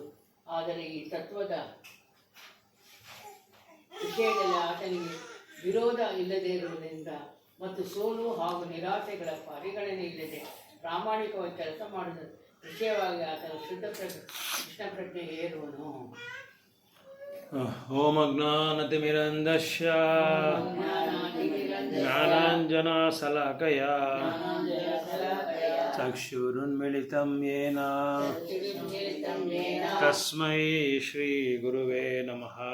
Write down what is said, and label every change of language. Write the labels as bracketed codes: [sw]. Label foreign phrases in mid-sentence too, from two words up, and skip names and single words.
[kn] ಆದರೆ ಈ ತತ್ವದ ವಿಷಯದಲ್ಲಿ ಆತನಿಗೆ ವಿರೋಧ ಇಲ್ಲದೇ ಇರುವುದರಿಂದ ಮತ್ತು ಸೋಲು ಹಾಗೂ ನಿರಾಸೆಗಳ ಪರಿಗಣನೆ ಇಲ್ಲದೆ ಪ್ರಾಮಾಣಿಕವಾಗಿ ಕೆಲಸ ಮಾಡಿದ ವಿಷಯವಾಗಿ ಆತನ ಶುದ್ಧ ಕೃಷ್ಣ ಪ್ರಜ್ಞೆ ಏರುವನು. [sa] ಓಂ ಅಜ್ಞಾನತಿಮಿರಂಧಸ್ಯ ಜ್ಞಾನಾಂಜನಶಲಾಕಯ ಚಕ್ಷುರುನ್ಮಿಲಿತಂ ಯೇನ ತಸ್ಮೈ ಶ್ರೀ ಗುರುವೇ ನಮಃ.